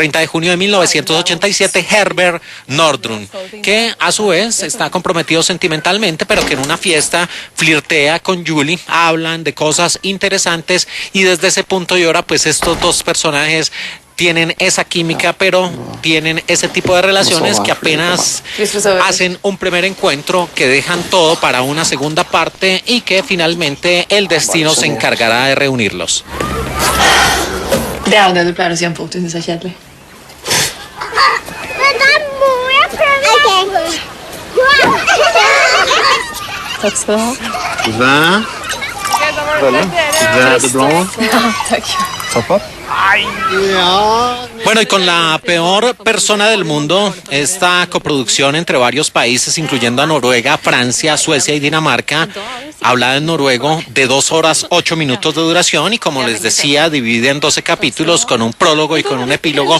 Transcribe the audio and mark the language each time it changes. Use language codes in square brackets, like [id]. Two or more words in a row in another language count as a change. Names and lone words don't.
[es] 30 de junio de 1987, Herbert Nordrum, que a su vez está comprometido sentimentalmente, pero que en una fiesta flirtea con Julie, hablan de cosas interesantes y desde ese punto y hora, pues estos dos personajes tienen esa química, pero tienen ese tipo de relaciones que apenas hacen un primer encuentro, que dejan todo para una segunda parte y que finalmente el destino se encargará de reunirlos. [no] Det er jo det du pleier å si om folk du syns er kjedelig. Takk skal du ha. [es] Bueno, y con la peor persona del mundo, esta coproducción entre varios países, incluyendo a Noruega, Francia, Suecia y Dinamarca, hablada en noruego, de 2 horas 8 minutos de duración, y como les decía, divide en 12 capítulos con un prólogo y con un epílogo.